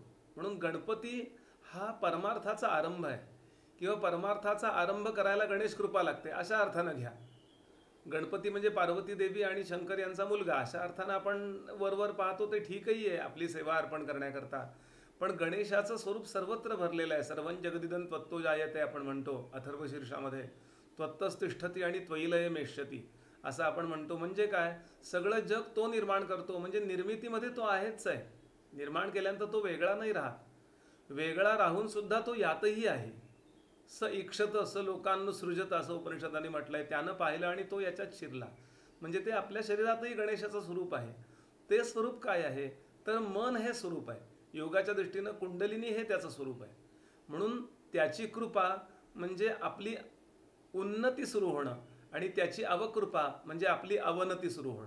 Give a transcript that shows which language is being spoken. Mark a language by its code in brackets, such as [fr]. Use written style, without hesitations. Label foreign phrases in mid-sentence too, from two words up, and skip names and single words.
[mr] म्हणून गणपती हा परमार्थाचा आरंभ आहे किंवा परमार्थाचा आरंभ करायला गणेश कृपा लागते अशा अर्थानं घ्या. गणपती म्हणजे पार्वती देवी आणि शंकर यांचा मुलगा अशा अर्थानं आपण वरवर पाहतो, ते ठीकही आहे आपली सेवा अर्पण करण्याकरता. पण गणेशाचं स्वरूप सर्वत्र भरलेलं आहे. [sa] सर्वं जगदिदं त्वत्तो जायते [mr] आपण म्हणतो अथर्वशीर्षामध्ये. [sa] त्वत्तच तिष्ठती [mr] आणि [sa] त्वयिलय मेष्यती [mr] असं आपण म्हणतो. म्हणजे काय, सगळं जग तो निर्माण करतो, म्हणजे निर्मितीमध्ये तो आहेच आहे. निर्माण केल्यानंतर तो वेगळा नाही राहत. वेगळा राहून सुद्धा तो यातही आहे. [sa] स इक्षत स लोकांना सृजत [mr] असं उपनिषदांनी म्हटलंय. त्यानं पाहिलं आणि तो याच्यात शिरला. म्हणजे ते आपल्या शरीरातही गणेशाचं स्वरूप आहे. ते स्वरूप काय आहे तर मन हे स्वरूप आहे. योगाच्या दृष्टीनं कुंडलिनी हे त्याचं स्वरूप आहे. म्हणून त्याची कृपा म्हणजे आपली उन्नती सुरू होणं आणि त्याची अवकृपा म्हणजे आपली अवनती सुरू होणं.